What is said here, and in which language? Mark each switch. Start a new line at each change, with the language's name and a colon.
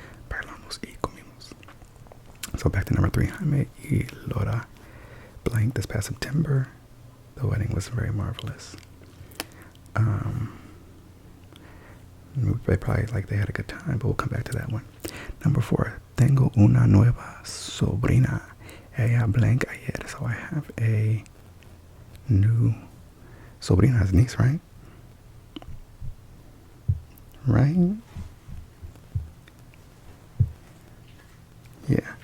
English: Bailamos y comimos. So back to number 3. Jaime y Laura blank this past September. The wedding was very marvelous. They probably they had a good time, but we'll come back to that one. Number 4.
Spanish: Tengo una nueva sobrina. Ella blank ayer.
English: So I have a new sobrina's niece, right? Right? Yeah.